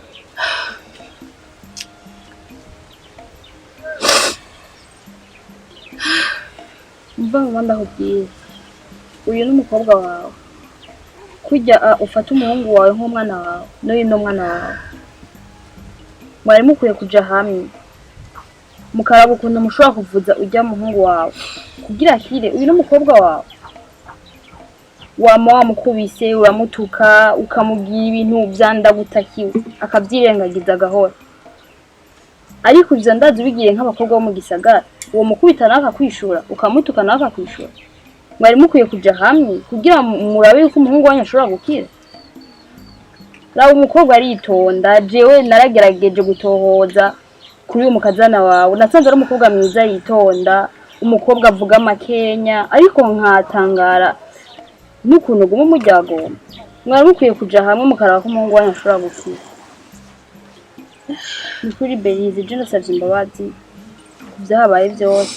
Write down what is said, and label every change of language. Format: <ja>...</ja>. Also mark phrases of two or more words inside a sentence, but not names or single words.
<rn>mba ndakubwira uyu n'umukobwa wawe kujya ufata umuhungu wawe nk'umwana wawe n'uyu n'umwana wawe mwari mukwiye kuja hamwe mukaraba ukuntu mushobora kuvuza ujya muhungu wawe kugira akire uyu n'umukobwa wawe wama wamukubise uramutuka ukamubwira ibintu vyandabutakiwe akavyirengagiza gahora ariko ivyo ndazi ubigiye nk'abakobwa bo mu gisagara uwo mukubita nawe akakwishura ukamutuka nawe akakwishura mwari mukwiye kuja hamwe kugira murabe yuko umuhungu wanyu ashobora gukira raba umukobwa aritonda jewe naragerageje gutohoza kuri uyu mukazana wawe nasanze ari umukobwa mwiza yitonda umukobwa avuga makenya ariko nkatangara n'ukuntu guma umuryango mwari mukwiye kuja hamwe mukaraba ko umuhungu wanyu ashobora gukira ni kuri Belize je ndasavye imbabazi vyabaye vyose</rn>